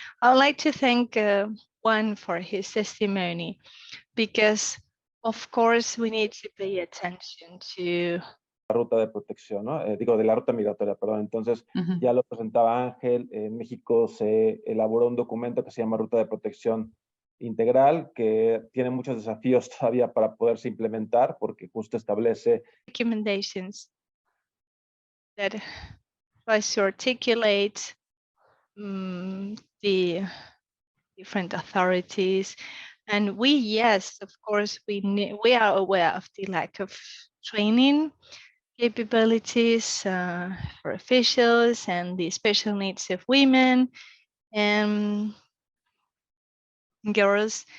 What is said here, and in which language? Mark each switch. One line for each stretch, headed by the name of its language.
English: I would like to thank Juan for his testimony, because of course we need to pay attention to
Spanish: la ruta de protección, ¿no? Digo, de la ruta migratoria, perdón. Entonces, ya lo presentaba Ángel, en México se elaboró un documento que se llama Ruta de Protección Integral, que tiene muchos desafíos todavía para poderse implementar, porque justo establece
English: recommendations that tries to articulate the different authorities. And we, yes, of course, we are aware of the lack of training capabilities for officials and the special needs of women and girls.